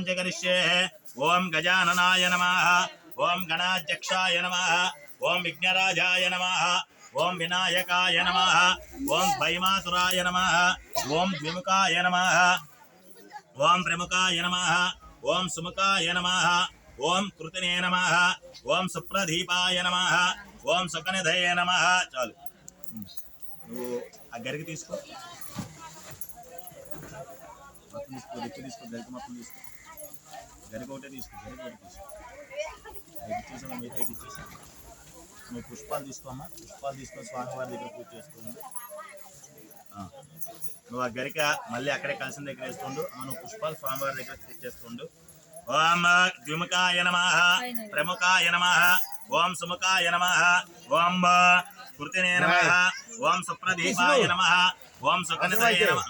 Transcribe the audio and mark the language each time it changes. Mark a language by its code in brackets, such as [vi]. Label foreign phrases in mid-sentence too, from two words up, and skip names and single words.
[sa] च करिष्ये ओम गजाननाय नमः ओम गणाध्यक्षाय नमः ओम विघ्नराजाय नमः ओम विनायकाय नमः ओम भैमासुराय नमः ओम द्विमुखाय नमः ओम प्रमुखाय नमः ओम सुमुखाय नमः ओम कृतिने नमः ओम सुप्रदीपाय नमः ओम सुकनिधये नमः चालू [te] अगరికి తీసుకో गरिकोटे నువ్వు పుష్పాలు తీసుకోమ్మా పుష్పాలు తీసుకొని స్వామివారి దగ్గర పూజ చేస్తుంది నువ్వు ఆ గరిక మళ్ళీ అక్కడే కలిసిన దగ్గర వేస్తుండు నువ్వు పుష్పాలు స్వామివారి దగ్గర పూజ చేస్తుండు [sa] ఓం ద్విముఖాయ నమః ప్రముఖాయ నమః ఓం సుముఖాయ నమః ఓం కృతినే నమః ఓం సుప్రదీపాయ నమః ఓం సుకనిధయే నమః